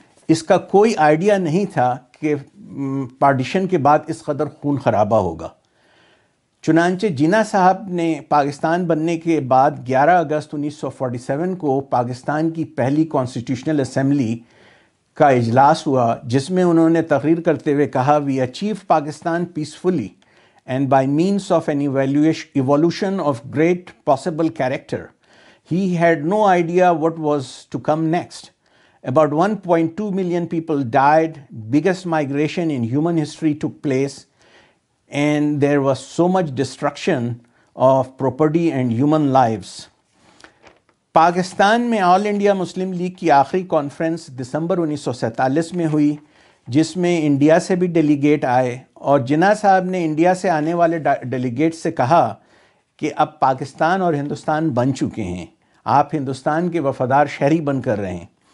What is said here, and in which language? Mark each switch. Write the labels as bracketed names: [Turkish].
[Urdu] اس کا کوئی آئیڈیا نہیں تھا کہ پارٹیشن کے بعد اس قدر خون خرابہ ہوگا۔ چنانچہ جناح صاحب نے پاکستان بننے کے بعد 11 اگست 1947 کو پاکستان کی پہلی کانسٹیٹیوشنل اسمبلی کا اجلاس ہوا، جس میں انہوں نے تقریر کرتے ہوئے کہا، [English] "We achieve Pakistan peacefully and by means of an evolution of great possible character. He had no idea what was to come next. About 1.2 million people died. Biggest migration in human history took place, and there was so much destruction of property and human lives." [Urdu] Pakistan میں آل India Muslim league کی آخری conference دسمبر 1947 میں ہوئی، جس میں India سے بھی delegate آئے، اور جناح صاحب نے انڈیا سے آنے والے ڈیلیگیٹ سے کہا کہ اب پاکستان اور ہندوستان بن چکے ہیں، آپ ہندوستان کے وفادار شہری بن کر رہے ہیں۔